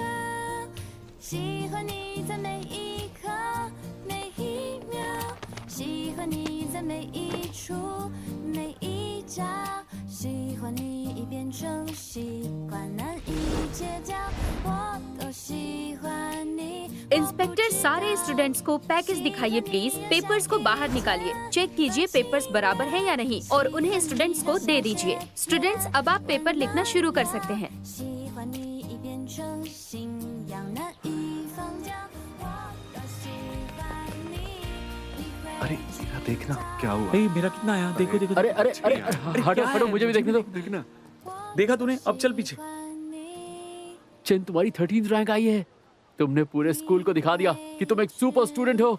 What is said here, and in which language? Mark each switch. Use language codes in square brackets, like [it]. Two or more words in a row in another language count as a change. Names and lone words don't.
[zh] 喜欢你在每一刻每一秒，喜欢你在每一处每一角，喜欢你已变成习惯，难以戒掉，我都喜欢你。 [hi] इंस्पेक्टर, सारे स्टूडेंट्स को पैकेज दिखाइए प्लीज। पेपर्स को बाहर निकालिए, चेक कीजिए पेपर्स बराबर हैं या नहीं और उन्हें स्टूडेंट्स को दे दीजिए। स्टूडेंट्स, अब आप पेपर लिखना शुरू कर सकते हैं। [zh] 喜欢你已变成信仰，难以放掉，我都喜欢你，你会 [hi] अरे मेरा देखना क्या हुआ? ए, मेरा कितना आया? देखो देखो अरे अरे अरे हटो क्या हटो, है? मुझे भी देखने दो। देखना। देखा तूने? अब चल पीछे। चेन, तुम्हारी 13th रैंक आई है। तुमने पूरे स्कूल को दिखा दिया कि तुम एक [en] super student [hi] हो।